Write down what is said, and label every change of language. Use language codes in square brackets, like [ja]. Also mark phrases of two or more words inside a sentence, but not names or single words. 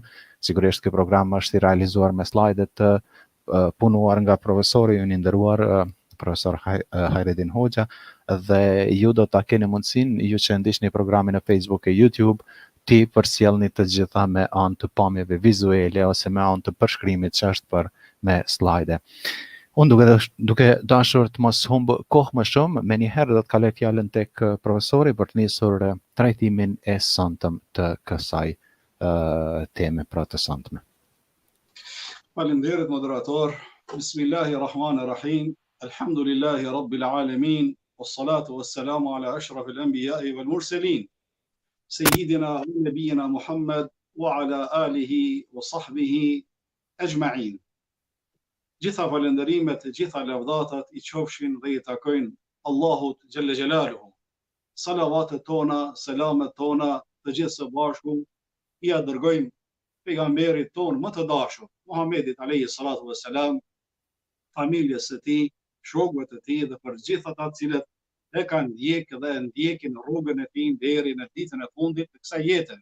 [sq] Sigurisht ky program është I realizuar me slajdet të punuar nga profesori I nderuar profesor Hajredin Hoxha dhe ju do ta keni mundësinë, ju që ndiqni programin në Facebook e YouTube, ti përcjellni të gjitha me anë të pamjeve vizuele ose me anë të përshkrimit që është për me slajde. Unë duke dashur të mos humb kohë më shumë, menjëherë do të kaloj fjalën tek profesori për të nisur trajtimin e sonte të kësaj teme pra të sonte. Faleminderit moderator. [ar] بسم الله الرحمن الرحيم. الحمد لله رب العالمين. والصلاة والسلام على أشرف الأنبياء والمرسلين. سيدنا ونبينا محمد وعلى آله وصحبه أجمعين. [sq] Gjitha falenderimet, gjitha lavdatat I qofshin dhe I takojnë Allahut [ar] جل جلاله. [sq] Salavatet tona, selamet tona, të gjithë së bashku I dërgojmë pejgamberit ton më të dashur, Muhammedit [ar] عليه الصلاة والسلام, [sq] familjes së tij, shokëve të tij dhe për gjithë ata të cilët e kanë ndjekë dhe ndjekin rrugën e tij deri në ditën e fundit të kësaj jete.